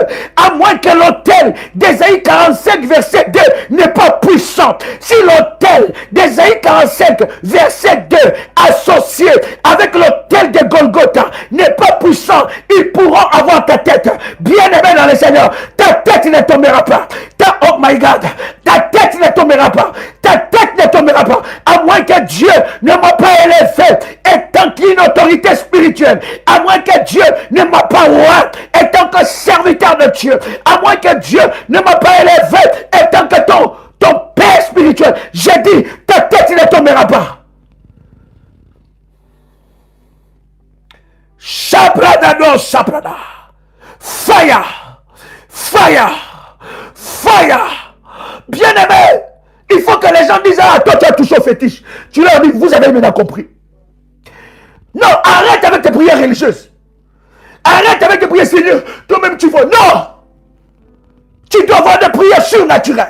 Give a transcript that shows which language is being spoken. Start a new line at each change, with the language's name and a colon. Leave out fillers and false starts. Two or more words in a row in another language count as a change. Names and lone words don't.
French: À moins que l'autel d'Ésaïe 45 verset 2 n'est pas puissant. Si l'autel d'Ésaïe 45 verset 2 associé avec l'autel de Golgotha n'est pas puissant, ils pourront avoir ta tête. Bien aimé dans le Seigneur, ta tête ne tombera pas.
English: Oh my God,
French: ta tête ne tombera pas. Ta tête ne tombera pas. À moins que Dieu ne m'a pas élevé étant qu'une autorité spirituelle. À moins que Dieu ne m'a pas roi étant que serviteur de Dieu. À moins que Dieu ne m'a pas élevé étant que ton père spirituel. J'ai dit, ta tête ne tombera pas. Shabradado, shabrada.
English: Fire. Fire. Fire.
French: Bien-aimé, il faut que les gens disent, ah, toi tu as touché au fétiche. Tu leur dis, vous avez maintenant compris. Non, arrête avec tes prières religieuses. Arrête avec tes prières seigneur. Toi-même tu vois. Non. Tu dois avoir des prières surnaturelles.